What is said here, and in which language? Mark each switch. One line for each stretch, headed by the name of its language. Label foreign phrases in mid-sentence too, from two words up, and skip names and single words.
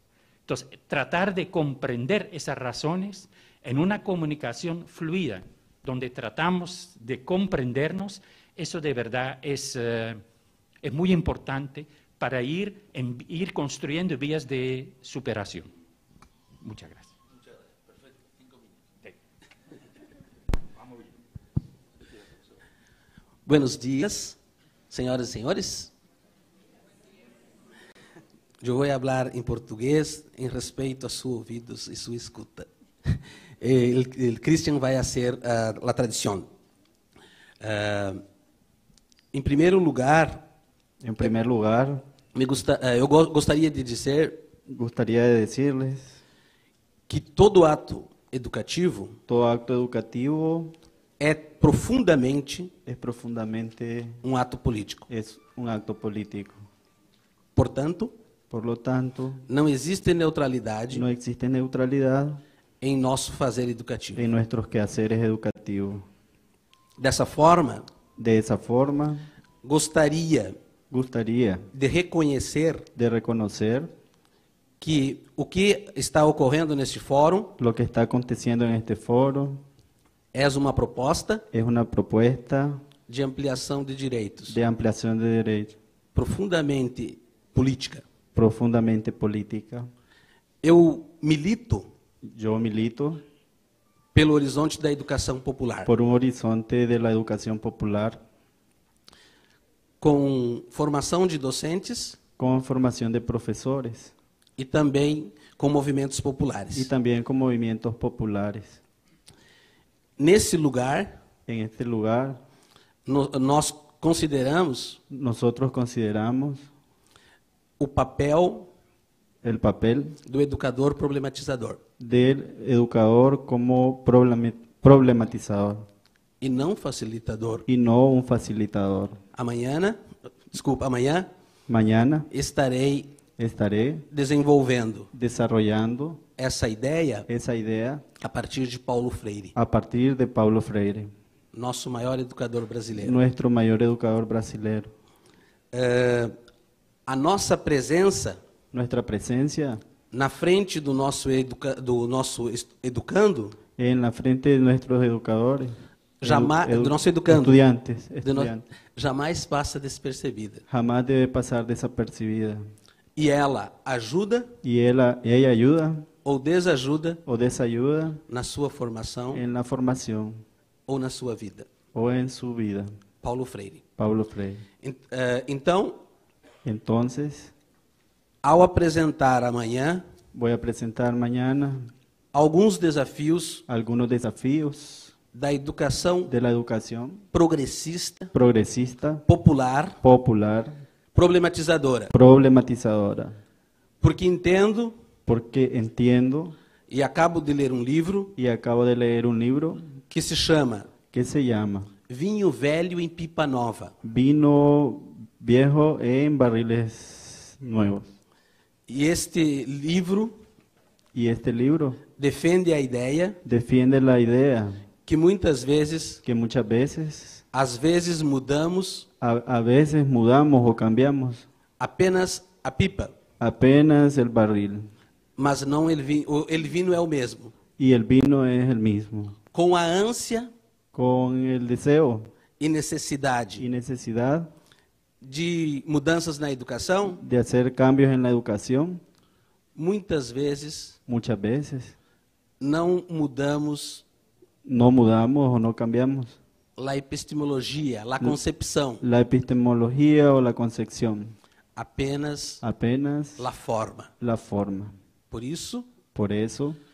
Spanish: Entonces, tratar de comprender esas razones en una comunicación fluida, donde tratamos de comprendernos, eso de verdad es muy importante para ir construyendo vías de superación. Muchas gracias. Buenos días, señoras y señores.
Portuguese: Eu vou falar em português em respeito a seus ouvidos e sua escuta. O Christian vai fazer a tradução. Em primeiro lugar, eu gostaria de dizer que todo ato educativo é profundamente um ato político.
Spanish: Por lo tanto,
Portuguese: não existe neutralidade em nosso fazer educativo.
Spanish: En nuestros quehaceres educativos.
Portuguese: Dessa forma,
Spanish: De esa forma,
Portuguese: gostaria
Spanish: gustaría
Portuguese: de reconhecer
Spanish: de reconocer
Portuguese: que o que está ocorrendo neste fórum
Spanish: lo que está aconteciendo en este foro
Portuguese: é uma proposta
Spanish: es una propuesta
Portuguese: de ampliação de direitos,
Spanish: de ampliación de derechos
Portuguese: profundamente política.
Spanish: profundamente política.
Portuguese: Eu milito
Spanish: Yo milito
Portuguese: pelo horizonte da educação popular,
Spanish: por un horizonte de la educación popular
Portuguese: com formação de docentes
Spanish: con formación de profesores
Portuguese: e também com movimentos
Spanish: y
Portuguese: populares.
Spanish: también con movimientos populares.
Portuguese: Nesse lugar,
Spanish: En este lugar,
Portuguese: nós consideramos
Spanish: nosotros consideramos
Portuguese: o papel
Spanish: el papel
Portuguese: do educador problematizador
Spanish: del educador como problematizador
Portuguese: e não facilitador.
Spanish: y no un facilitador.
Portuguese: Amanhã
Spanish: Mañana
Portuguese: estarei
Spanish: estaré
Portuguese: desenvolvendo
Spanish: desarrollando
Portuguese: essa ideia
Spanish: esa idea
Portuguese: a partir de Paulo Freire,
Spanish: a partir de Paulo Freire,
Portuguese: nosso maior educador brasileiro.
Spanish: nuestro mayor educador brasileño.
Portuguese: A nossa presença
Spanish: Nuestra presencia
Portuguese: na frente do nosso educando,
Spanish: en la frente de nuestros educadores,
Portuguese: do nosso educando,
Spanish: estudiantes,
Portuguese: jamais passa despercebida.
Spanish: jamás debe pasar desapercibida.
Portuguese: E ela ajuda
Spanish: Y ella ayuda
Portuguese: ou desajuda
Spanish: o desayuda
Portuguese: na sua formação
Spanish: en la formación
Portuguese: ou na sua vida.
Spanish: o en su vida.
Portuguese: Paulo Freire.
Spanish: Paulo Freire.
Portuguese: Então,
Spanish: Entonces,
Portuguese: ao apresentar amanhã
Spanish: voy a presentar mañana
Portuguese: alguns desafios
Spanish: algunos desafíos
Portuguese: da educação
Spanish: de la educación
Portuguese: progressista,
Spanish: progresista,
Portuguese: popular,
Spanish: popular,
Portuguese: problematizadora.
Spanish: problematizadora,
Portuguese: Porque entendo
Spanish: porque entiendo
Portuguese: e acabo de ler um livro
Spanish: y acabo de leer un libro
Portuguese: que se chama
Spanish: que se llama
Portuguese: Vinho Velho em Pipa Nova.
Spanish: Vino Viejo en Barriles Nuevos.
Portuguese: E este livro
Spanish: Y este libro
Portuguese: defende a ideia
Spanish: defiende la idea
Portuguese: que muitas vezes,
Spanish: que muchas veces,
Portuguese: às vezes mudamos
Spanish: a veces mudamos o cambiamos
Portuguese: apenas a pipa,
Spanish: apenas el barril
Portuguese: mas não el vinho é o mesmo.
Spanish: y el vino es el mismo,
Portuguese: Com a ânsia
Spanish: con el deseo
Portuguese: e necessidade
Spanish: y necesidad
Portuguese: de mudanças na educação,
Spanish: de hacer cambios en la educación,
Portuguese: muitas vezes
Spanish: muchas veces
Portuguese: não mudamos
Spanish: no mudamos o no cambiamos
Portuguese: a epistemologia, a concepção,
Spanish: la epistemología o la concepción,
Portuguese: apenas
Spanish: apenas
Portuguese: a forma.
Spanish: la forma.
Portuguese: Por isso,
Spanish: Por eso